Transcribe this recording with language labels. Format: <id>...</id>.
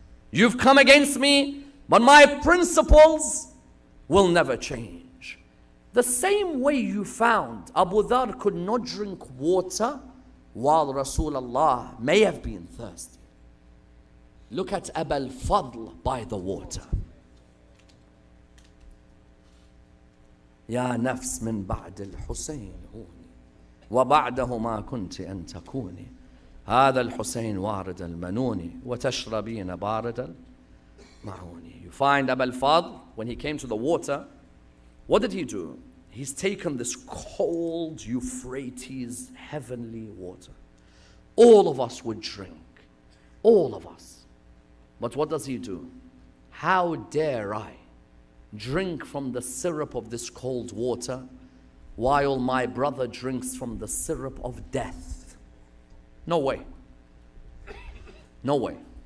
<en>You've come against me, but my principles will never change. The same way you found Abu Dhar could not drink water while Rasulullah may have been thirsty. Look at Abu al-Fadl by the water.</en> <ar>يا نفس من بعد الحسين هوني وبعده ما كنت أن تكوني هذا الحسين وارد المنون وتشربين بارد المعوني.</ar> <en>You find Abu al-Fadl, when he came to the water, what did he do? He's taken this cold Euphrates heavenly water. All of us would drink. All of us. But what does he do? How dare I drink from the syrup of this cold water while my brother drinks from the syrup of death? No way. No way.</en>